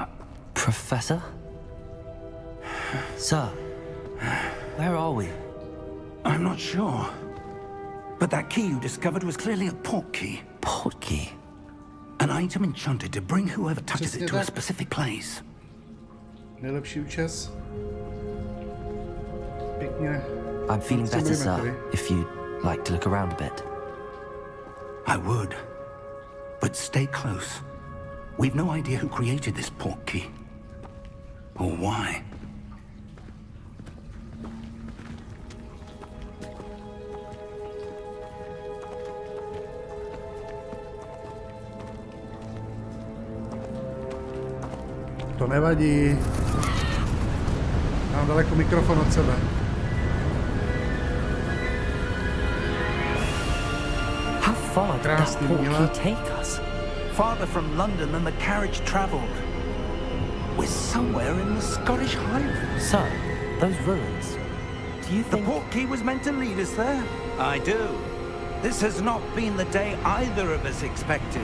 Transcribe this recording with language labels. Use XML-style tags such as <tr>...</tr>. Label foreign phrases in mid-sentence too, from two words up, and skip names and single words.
<en>Professor? Sir, where are we? I'm not sure. But that key you discovered was clearly a port key. Port key? An item enchanted to bring whoever touches it to a</en> <cs>tak.</cs> <en>specific place.</en> <cs>Nejlepší účes. Pěkně.</cs> <en>I'm feeling better,</en> <cs>Samozřejmě,</cs> <en>sir, if you'd like to look around a bit. I would. But stay close. We've no idea who created this port key. Or why.</en> <cs>To nevadí. Mám daleko mikrofon od sebe.</cs> <en>How far did that</en> <cs>Krásný</cs> <en>port</en> <cs>díle.</cs> <en>key take us? Farther from London than the carriage travelled. We're somewhere in the Scottish Highlands. Sir, those ruins. Do you The think... port key was meant to lead us there? I do. This has not been the day either of us expected.</en>